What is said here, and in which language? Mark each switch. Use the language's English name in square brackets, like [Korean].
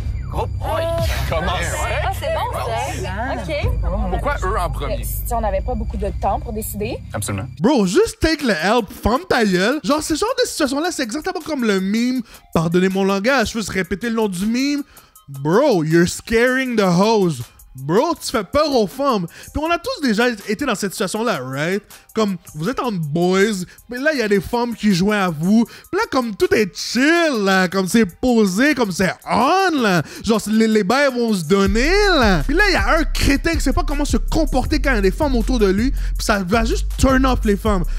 [French] Comment? Ah, c'est bon, ça. OK. Pourquoi eux en premier? Si on n'avait pas beaucoup de temps pour décider. Absolument. Bro, juste [English] take [French] le help, ferme ta gueule. Genre, ce genre de situation-là, c'est exactement comme le meme. Pardonnez mon langage, je veux se répéter le nom du meme. [English] Bro, you're scaring the hoes. [French] Bro, tu fais peur aux femmes. Puis on a tous déjà été dans cette situation-là, [English] right? [French] Comme, vous êtes en boys, mais là, il y a des femmes qui jouent à vous. Puis là, comme, tout est chill, là. Comme, c'est posé, comme, c'est on, là. Genre, les bails vont se donner, là. Puis là, il y a un crétin qui sait pas comment se comporter quand il y a des femmes autour de lui. Puis ça va juste [English] turn off [French] les femmes.